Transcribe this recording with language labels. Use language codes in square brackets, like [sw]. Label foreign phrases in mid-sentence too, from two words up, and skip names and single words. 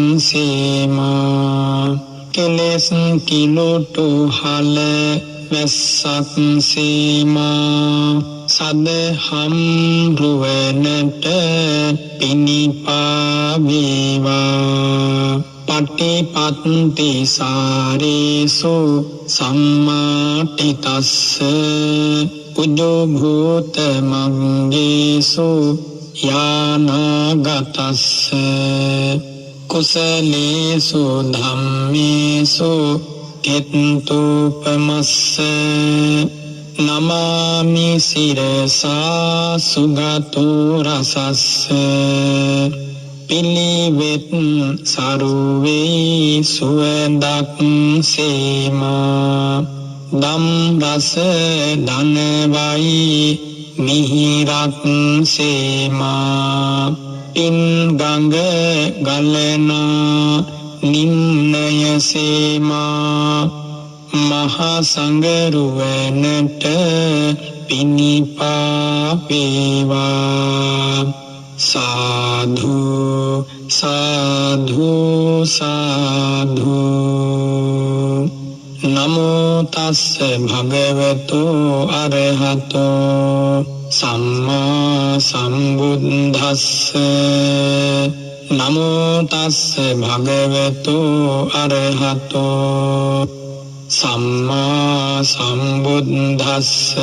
[si] සේමා කෙලෙස් කිලුටු හල වැස්සක් සීමා සදහම් රුවනට පිනිපා වේවා [pi] පටිපත්ති සාරේසු සම්මාටිතස්ස උජෝ භූත මංගේසු යානාගතස්ස කුසලේසු ධම්මේසු කෙත්තුපමස්ස නමාමි සිරසා සුගතෝ රසස්ස [si] පිළිවෙත් සරුවේ සුවඳක් සීමා දම් රස ධනවයි මිහිරක් සීමා පින් ගඟ ගලනා නිම්නය සීමා මහා සංගරුවනට පිනිපා වේවා සාධු සාධු සාධු [pi] නමෝ තස්ස භගවතු අරහතෝ සම්මා සම්බුද්දස්ස නමෝ තස්ස භගවතු අරහතෝ සම්මා සම්බුද්දස්ස